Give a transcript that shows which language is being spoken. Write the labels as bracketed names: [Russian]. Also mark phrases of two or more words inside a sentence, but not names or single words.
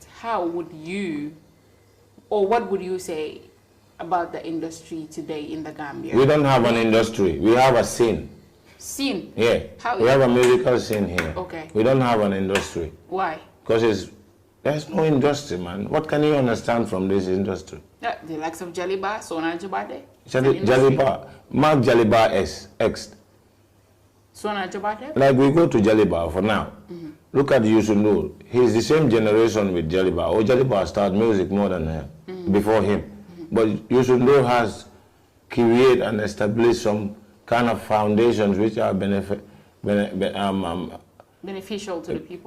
[English] How would you, or what would you say about the industry today in the Gambia? We don't have an industry. We have a scene. Scene? Yeah. How we have a musical scene here. Okay. We don't have an industry. Why? Because there's no industry, man. What can you understand from this industry? Yeah, the likes of Jaliba, Sona Jabade. Jaliba, Mark Jaliba X. Sona Jabade? Like we go to Jaliba for now. Look at Yusundur. He's the same generation with Jaliba. Or Jaliba started music more than him, before him. But Yusundur has created and established some kind of foundations which are beneficial to the people.